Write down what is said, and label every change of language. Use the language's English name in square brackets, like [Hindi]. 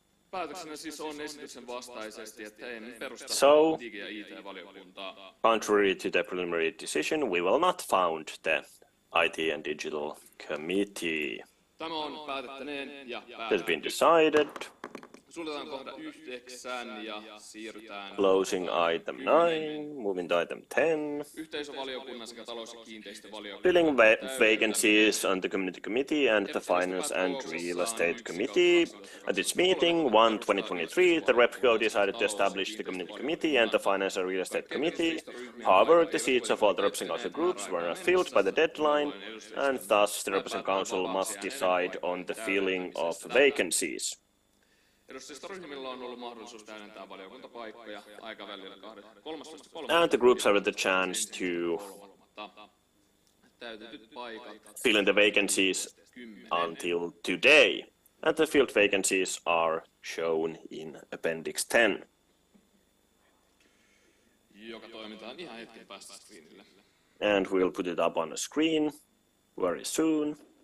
[Finnish] Päätöksenä siis on esityksen vastaisesti, että en perusta [English] So, [Finnish] Digi- ja IT-valiokuntaa. [English] contrary to the preliminary decision, we will not found the IT and Digital Committee. [Finnish] Tämä on päätettäneen ja [English] Has been decided. [Finnish] Suljetaan kohta 9 ja siirrytään [English] Closing item 9, moving to item 10. [Finnish] yhteisövaliokunnan sekä talous- ja kiinteistövaliokunnan. [English] Filling vacancies on the Community Committee and the Finance and Real Estate Committee. At its meeting 1/2023, the RepCo decided to establish the Community Committee and the Finance and Real Estate Committee. However, the seats of all the representing council groups were not filled by the deadline, and thus the representing council must decide on the filling of vacancies. [Finnish] Edustajista ryhmillä on ollut mahdollisuus täydentää valiokuntapaikkoja aikavälillä 13.3. [English] And the groups have had the chance to [Finnish] Täytetyt paikat [English] fill in the vacancies until today. And the filled vacancies are shown in Appendix 10. [Finnish] Joka toimitaan ihan hetken päästä screenille. [English] And we'll put it up on the screen very soon.